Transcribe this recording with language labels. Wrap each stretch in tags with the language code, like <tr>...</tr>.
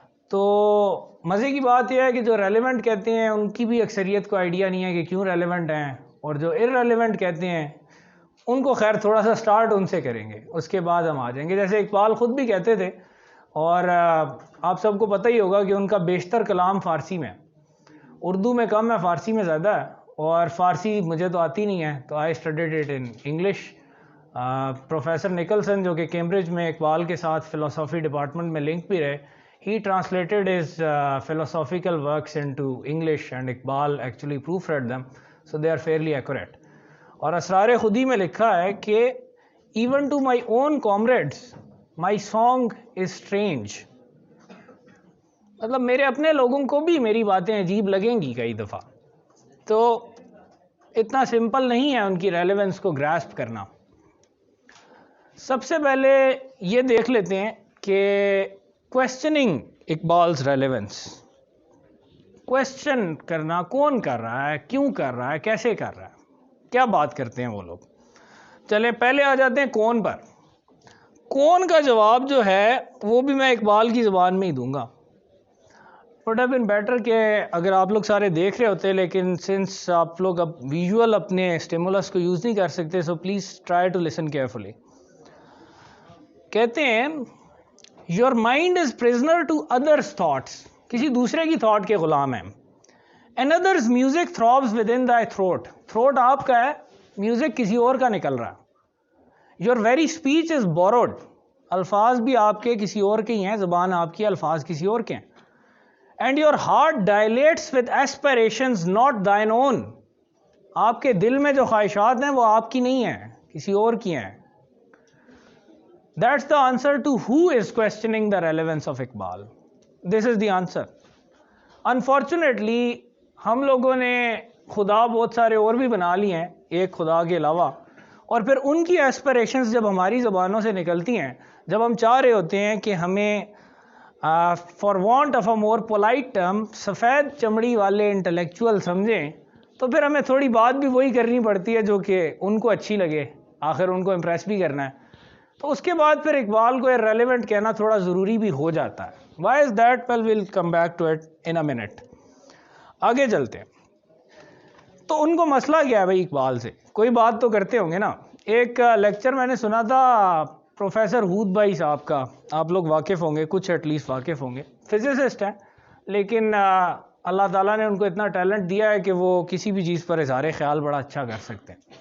<ur>تو مزے کی بات یہ ہے کہ جو ریلیونٹ کہتے ہیں ان کی بھی اکثریت کو آئیڈیا نہیں ہے کہ کیوں ریلیونٹ ہیں, اور جو ارریلیونٹ کہتے ہیں ان کو خیر تھوڑا سا سٹارٹ ان سے کریں گے, اس کے بعد ہم آ جائیں گے. جیسے اقبال خود بھی کہتے تھے اور آپ سب کو پتہ ہی ہوگا کہ ان کا بیشتر کلام فارسی میں, اردو میں کم ہے, فارسی میں زیادہ ہے. اور فارسی مجھے تو آتی نہیں ہے تو</ur> <en>I studied it in English.</en> <ur>Professor Nicholson جو کہ کیمبرج میں اقبال کے ساتھ فلسفی ڈپارٹمنٹ میں لنک بھی رہے,</ur> <en>he translated his philosophical works into English and Iqbal actually proofread them, so they are fairly accurate.</en> <ur>اور اسرار خودی میں لکھا ہے کہ</ur> <en>even to my own comrades my song is strange.</en> <ur>مطلب میرے اپنے لوگوں کو بھی میری باتیں عجیب لگیں گی کئی دفعہ. تو اتنا سمپل نہیں ہے ان کی ریلیونس کو گراسپ کرنا. سب سے پہلے یہ دیکھ لیتے ہیں کہ</ur> <en>questioning اقبالز relevance,</en> <ur>کویسچن کرنا کون کر رہا ہے, کیوں کر رہا ہے, کیسے کر رہا ہے, کیا بات کرتے ہیں وہ لوگ. چلیں پہلے آ جاتے ہیں کون پر. کون کا جواب جو ہے وہ بھی میں اقبال کی زبان میں ہی دوں گا.</ur> <en>would have been better</en> <ur>کہ اگر آپ لوگ سارے دیکھ رہے ہوتے, لیکن سنس آپ لوگ اب ویژول اپنے اسٹیمولس کو یوز نہیں کر سکتے,</ur> <en>So please try to listen carefully.</en> <ur>کہتے ہیں</ur> <en>Your mind is prisoner to others' thoughts.</en> <ur>کسی دوسرے کی تھاٹ کے غلام ہیں.</ur> <en>Another's music throbs within thy throat.</en> <ur>Throat آپ کا ہے, میوزک کسی اور کا نکل رہا.</ur> <en>Your very speech is borrowed.</en> <ur>الفاظ بھی آپ کے کسی اور کے ہی ہیں, زبان آپ کی, الفاظ کسی اور کے ہیں.</ur> <en>And your heart dilates with aspirations not thine own.</en> <ur>آپ کے دل میں جو خواہشات ہیں وہ آپ کی نہیں ہیں, کسی اور کی ہیں.</ur> <en>That's the answer to who is questioning the relevance of Iqbal. This is the answer.</en> <ur>Unfortunately, ہم لوگوں نے خدا بہت سارے اور بھی بنا لیے ہیں ایک خدا کے علاوہ, اور پھر ان کی ایسپریشنز جب ہماری زبانوں سے نکلتی ہیں, جب ہم چاہ رہے ہوتے ہیں کہ ہمیں</ur> <en>for want of a more polite term</en> <ur>سفید چمڑی والے انٹلیکچوئل سمجھیں, تو پھر ہمیں تھوڑی بات بھی وہی کرنی پڑتی ہے جو کہ ان کو اچھی لگے, آخر ان کو امپریس بھی کرنا ہے. تو اس کے بعد پھر اقبال کو ریلیونٹ کہنا تھوڑا ضروری بھی ہو جاتا ہے.</ur> <en>Why is that? Well, we'll come back to it in a minute.</en> <ur>آگے چلتے ہیں. تو ان کو مسئلہ کیا ہے بھائی اقبال سے, کوئی بات تو کرتے ہوں گے نا. ایک لیکچر میں نے سنا تھا پروفیسر ہود بھائی صاحب کا, آپ لوگ واقف ہوں گے, کچھ ایٹ لیسٹ واقف ہوں گے, فزسسٹ ہیں, لیکن اللہ تعالیٰ نے ان کو اتنا ٹیلنٹ دیا ہے کہ وہ کسی بھی چیز پر اظہار خیال بڑا اچھا کر سکتے ہیں.</ur>